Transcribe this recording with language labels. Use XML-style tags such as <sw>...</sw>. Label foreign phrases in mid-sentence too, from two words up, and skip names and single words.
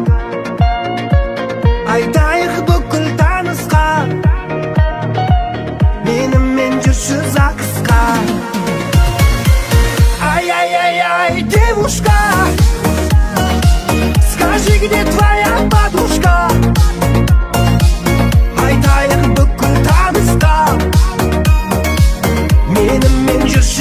<kk>Айтайық бүкіл танысқа менімен жүрші ЗАГСқа.</kk> <ru>Ай-яй-яй-яй, девушка, скажи, где твоя подружка?</ru> <kk>Айтайық бүкіл танысқа менімен жүрші</kk>